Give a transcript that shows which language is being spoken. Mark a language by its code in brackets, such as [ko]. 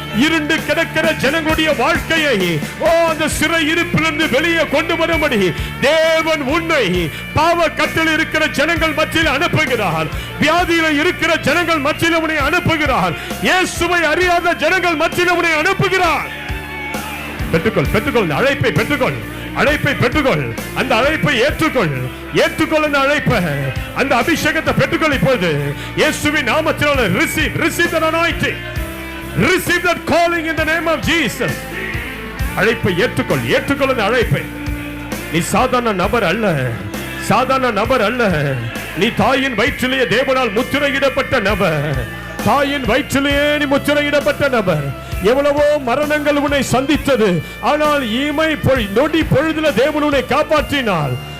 [ta] இருண்டு கிடக்கிற ஜனங்களுடைய வாழ்க்கையை அந்த சிறை இருப்பிலிருந்து வெளியே கொண்டு வரும்படி தேவன் உன்னை பாவ கட்டில் இருக்கிற ஜனங்கள் மத்தியில் அனுப்புகிறார். வியாதியில இருக்கிற ஜனங்கள் மத்தியில் உன்னை அனுப்புகிறார். இயேசுவை அறியாத ஜனங்கள் மத்தியில் உன்னை அனுப்புகிறார். பெற்றுக்கொள், பெற்றுக்கொள், அழைப்பை பெற்றுக்கொள், அழைப்பை பெற்றுக்கொள், அந்த அழைப்பை ஏற்றுக்கொள், ஏற்றுக்கொள் அந்த அழைப்பை, அந்த அபிஷேகத்தை பெற்றுக்கொள். இப்பொழுது இயேசுவின் நாமத்தில் [en] receive, receive the anointing, receive that calling in the name of Jesus. [ta] அழைப்பை ஏற்றுக்கொள், ஏற்றுக்கொள் அந்த அழைப்பை. நீ சாதாரண நபர் அல்ல, சாதாரண நபர் அல்ல. நீ தாயின் வயிற்றிலேயே தேவனால் முத்திரையிடப்பட்ட நபர், தாயின் வயிற்றிலேயே நீ முத்திரையிடப்பட்ட நபர். எவ்வளவோ மரணங்கள் உன்னை சந்தித்தது, ஆனால் இமை நொடி பொழுதுல தேவன் உன்னை காப்பாற்றினார்.